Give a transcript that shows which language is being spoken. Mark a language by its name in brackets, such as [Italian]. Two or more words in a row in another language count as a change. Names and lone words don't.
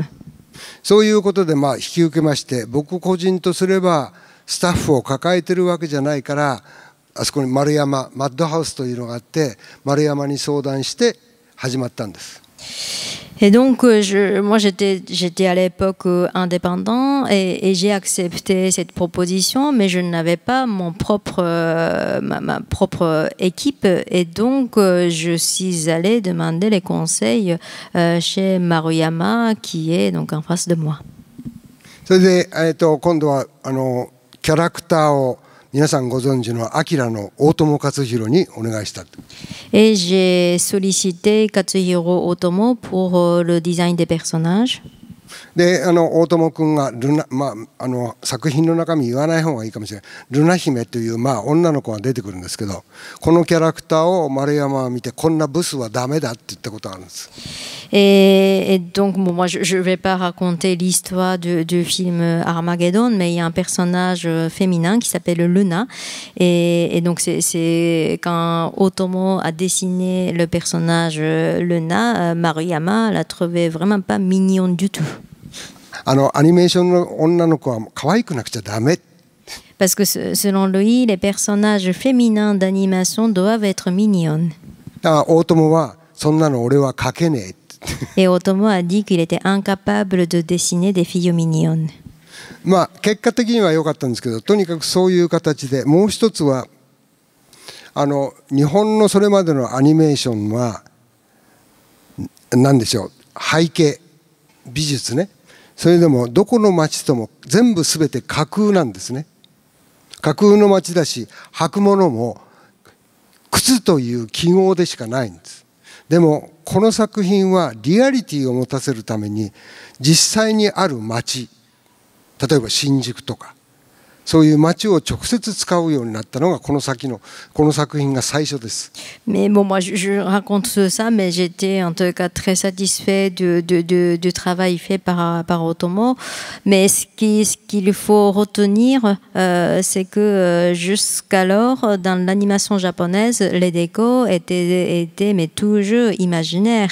[Japanese] そういうことで引き受けまして、僕個人とすればスタッフを抱えてるわけじゃないから、あそこに丸山マッドハウスというのがあって丸山に相談して始まったんです。 [French] Et donc, moi, j'étais à l'époque indépendant et j'ai accepté cette proposition, mais je n'avais pas ma propre équipe. Et donc, je suis allée demander les conseils chez Maruyama, qui est donc en face de moi. [Japanese] それで、今度はキャラクターを皆さんご存知のアキラの大友克洋にお願いした。 [French] Et j'ai sollicité Katsuhiro Otomo pour le design des personnages. [Japanese] で大友君が作品の中身言わない方がいいかもしれないルナ姫という女の子が出てくるんですけど、このキャラクターを丸山は見てこんなブスはダメだって言ったことがあるんです。 [French] Et donc, bon, moi, je ne vais pas raconter l'histoire du film Armageddon, mais il y a un personnage féminin qui s'appelle Luna. Et donc, c'est quand Otomo a dessiné le personnage Luna, Maruyama l'a trouvé vraiment pas mignon du tout. [Japanese] アニメーションの女の子は可愛くなくちゃダメ。 [French] Parce que selon lui, les personnages féminins d'animation doivent être mignons. [Japanese] だから大友はそんなの俺は描けねえ。 [French] Et Otomo a dit qu'il était incapable de dessiner des filles mignonnes. [Japanese] 結果的には良かったんですけど、とにかくそういう形でもう一つは日本のそれまでのアニメーションは何でしょう、背景美術ね、それでもどこの町とも全部全て架空なんですね。架空の町だし履くものも靴という記号でしかないんです。でもこの作品はリアリティを持たせるために実際にある町、例えば新宿とかそういう街を直接使うようになったのがこの作品が最初です。 [French] Mais bon, moi, je raconte ça, mais j'étais en tout cas très satisfait du travail fait par Otomo. Mais ce qu'il faut retenir, c'est que jusqu'alors, dans l'animation japonaise, les décors étaient mais toujours imaginaires.